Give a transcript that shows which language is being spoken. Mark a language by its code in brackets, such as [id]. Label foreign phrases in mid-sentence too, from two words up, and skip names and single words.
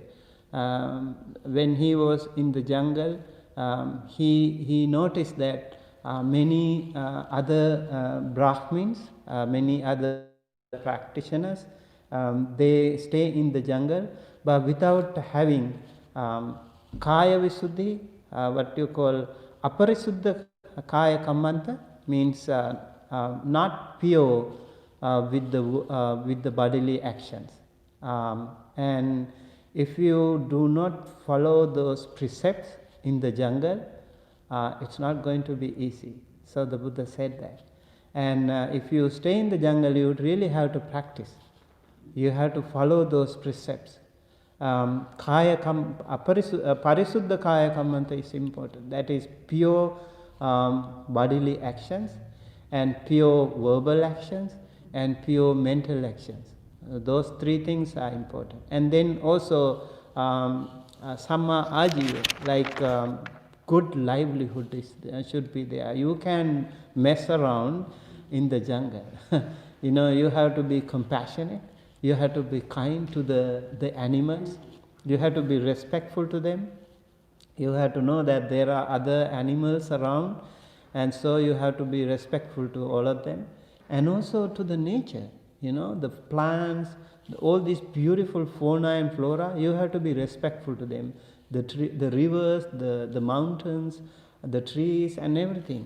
[en] When he was in the jungle, he noticed that many other Brahmins, many other practitioners, they stay in the jungle, but without having [pi] kaya visuddhi, [en] what you call [pi] aparisuddha kaya kammanta, [en] means not pure with the bodily actions. And if you do not follow those precepts in the jungle, it's not going to be easy. So the Buddha said that. And if you stay in the jungle, you would really have to practice. You have to follow those precepts. [pi] Parisuddha kaya kammanta [en] is important. That is pure bodily actions, and pure verbal actions, and pure mental actions. Those three things are important. And then also [pi] samma ajiva, [en] like good livelihood should be there. You can mess around in the jungle. You have to be compassionate. You have to be kind to the animals. You have to be respectful to them. You have to know that there are other animals around, and so you have to be respectful to all of them, and also to the nature, the plants, all these beautiful fauna and flora, you have to be respectful to them, the rivers, the mountains, the trees and everything.